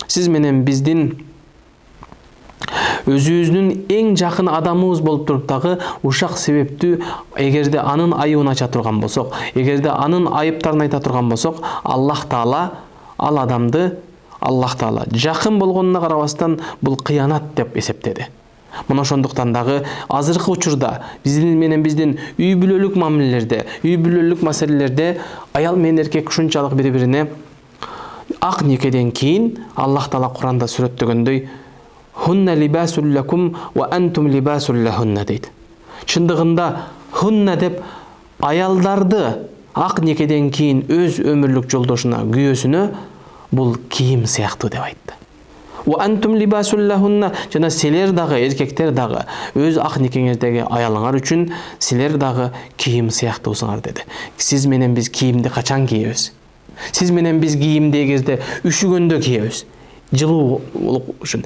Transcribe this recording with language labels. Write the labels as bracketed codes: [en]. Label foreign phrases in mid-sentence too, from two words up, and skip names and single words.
[ky] Демек, сиз менен биздин өзүбүздүн эң жакын адамыбыз болуп туруп дагы ушак себептүү эгерде анын айыбын ача турган болсок, эгерде анын айыптарын айта турган болсок, Аллах Таала ал адамды жакын болгонуна карабастан бул кыянат деп эсептеди. Мына ошондуктан дагы азыркы учурда биздин үй бүлөлүк мамилелерде, үй бүлөлүк маселелерде аял менен эркек ушунчалык бири-бирине ак никеден кийин Аллах Таала Куранда сүрөттөгөндөй [ar] «هن لباس لكم وأنتم لباس لهن» [ky] дейт. Чындыгында хунна деп аялдарды ак никеден кийин өз өмүрлүк жолдошуна, күйөөсүнө бул кийим сыяктуу деп айтты. [ar] وأنتم لباس لهن, [ky] жана силер дагы, эркектер дагы өз ак никеңиздеги аялыңар үчүн силер дагы кийим сыяктуусуңар деди. Сиз менен биз кийимди качан кийебиз? Сиз менен биз кийимди эгерде üşүгөндө кийебиз. Жылуулук үчүн.